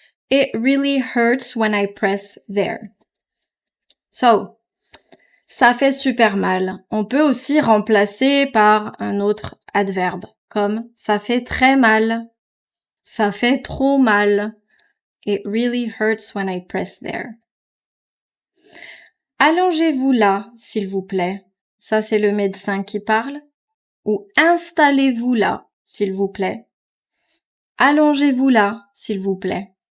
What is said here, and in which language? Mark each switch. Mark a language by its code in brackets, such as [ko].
[en] It really hurts when I press there. [fr] So, ça fait super mal. On peut aussi remplacer par un autre adverbe, comme ça fait très mal. Ça fait trop mal. [en] It really hurts when I press there. [fr] Allongez-vous là, s'il vous plaît. Ça, c'est le médecin qui parle. Ou installez-vous là, s'il vous plaît. Allongez-vous là, s'il vous plaît.